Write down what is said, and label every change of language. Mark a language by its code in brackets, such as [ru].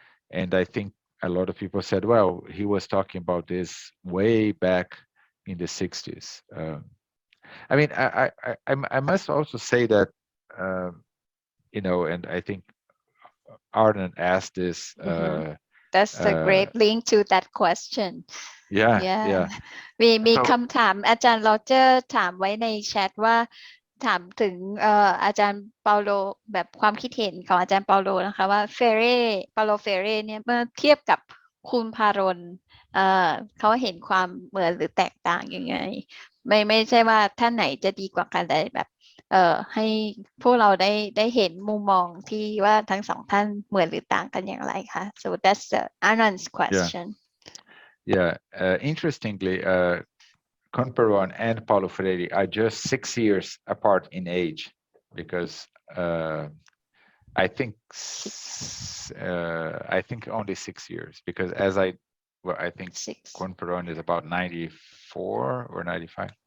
[en] And I think a lot of people said, well, he was talking about this way back in the 60s. I mean, I must also say that, and I think Arden asked this. That's a great link to that question. Yeah. [th] มีคำถามอาจารย์โรเจอร์ถามไว้ในแชทว่าถามถึงอาจารย์เปาโลแบบความคิดเห็นของอาจารย์เปาโลนะคะว่าเปาโลเฟเร่เนี่ยเมื่อเทียบกับคุณพารนเขาเห็นความเหมือนหรือแตกต่างยังไงไม่ใช่ว่าท่านไหนจะดีกว่ากันแต่แบบให้พวกเราได้เห็นมุมมองที่ว่าทั้งสองท่านเหมือนหรือต่างกันอย่างไรคะ [en] so that's the Anand's question. Yeah, interestingly, Conperon and Paulo Freire are just 6 years apart in age, because I think only 6 years, because I think Conperon is about 94 or 95.